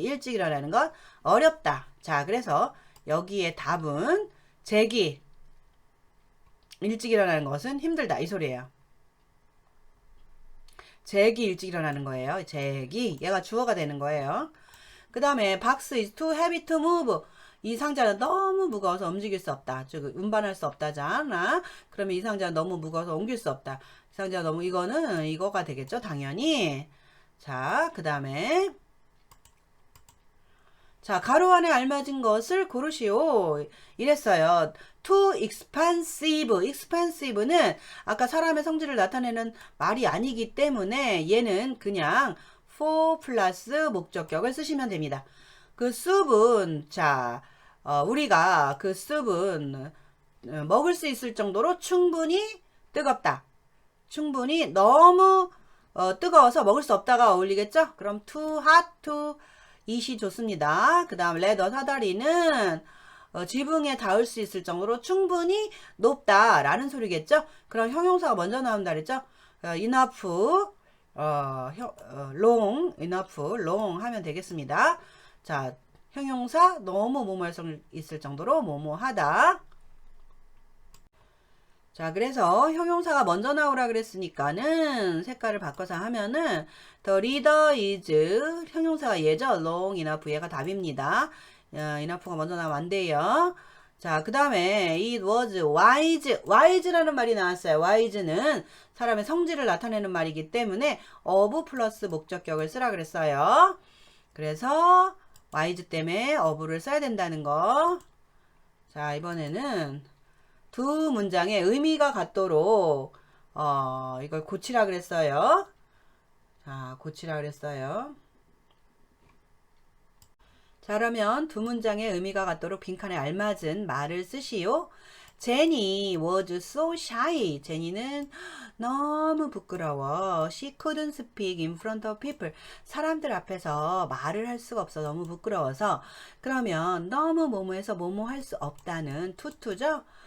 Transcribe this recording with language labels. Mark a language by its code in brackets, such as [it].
[ko] 일찍 일어나는 건 어렵다. 자, 그래서 여기에 답은 잭이 일찍 일어나는 것은 힘들다. 이 소리예요. 잭이 일찍 일어나는 거예요. 잭이 얘가 주어가 되는 거예요. 그 다음에 [en] box is too heavy to move. [ko] 이 상자는 너무 무거워서 움직일 수 없다. 즉 운반할 수 없다잖아. 그러면 이 상자는 너무 무거워서 옮길 수 없다. 이 상자 너무 이거는 이거가 되겠죠. 당연히. 자, 그 다음에 자, 가로 안에 알맞은 것을 고르시오. 이랬어요. too expensive. expensive는 아까 사람의 성질을 나타내는 말이 아니기 때문에 얘는 그냥 for 플러스 목적격을 쓰시면 됩니다. 그 soup은 자 우리가 그 soup은 먹을 수 있을 정도로 충분히 뜨겁다. 충분히 너무 뜨거워서 먹을 수 없다가 어울리겠죠? 그럼 too hot, too it이 좋습니다. 그 다음 leather 사다리는 지붕에 닿을 수 있을 정도로 충분히 높다 라는 소리겠죠? 그럼 형용사가 먼저 나온다 그랬죠? enough long, enough, long 하면 되겠습니다. 자, 형용사 너무 뭐뭐할 있을 정도로 뭐뭐 하다. 자, 그래서 형용사가 먼저 나오라 그랬으니까는 색깔을 바꿔서 하면은 the reader is 형용사가 얘죠. long, enough 얘가 답입니다. enough가 먼저 나오면 안 돼요. 자, 그 다음에 it was wise라는 말이 나왔어요. wise는 사람의 성질을 나타내는 말이기 때문에 of 플러스 목적격을 쓰라 그랬어요. 그래서 wise 때문에 of를 써야 된다는 거. 자, 이번에는 두 문장의 의미가 같도록 이걸 고치라 그랬어요. 자, 고치라 그랬어요. 자, 그러면 두 문장의 의미가 같도록 빈칸에 알맞은 말을 쓰시오. [en] 제니 was so shy. [ko] 제니는 너무 부끄러워. [en] She couldn't speak in front of people. [ko] 사람들 앞에서 말을 할 수가 없어. 너무 부끄러워서. 그러면 너무 뭐뭐해서 뭐뭐 할 수 없다는 투투죠.